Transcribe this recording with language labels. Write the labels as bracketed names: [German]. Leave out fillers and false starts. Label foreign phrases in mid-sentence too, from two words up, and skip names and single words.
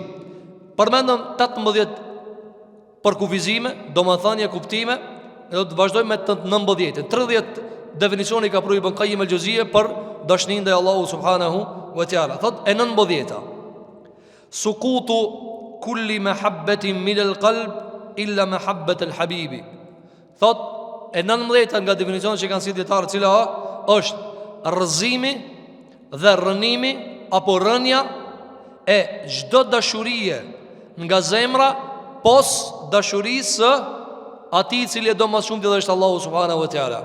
[Albanian] Përmendëm 18 përkufizime, domethënie kuptime, e do të vazhdojmë me të 19. 30 definicione ka pru Ibn Qayyim al-Jauziyja për dashninë ndaj Allahut [Arabic] سبحانه وتعالى. [Albanian] Thot e 19. [Arabic] سقوط كل محبة من القلب إلا محبة الحبيب. [Albanian] Thot e 19 nga definicionet që kanë si dietarë, cila është rrëzimi dhe rënimi apo rënja e çdo dashurie nga zemra pos dashurisë ati i cili e do më shumë të dhe është Allahu [Arabic] سبحانه وتعالى.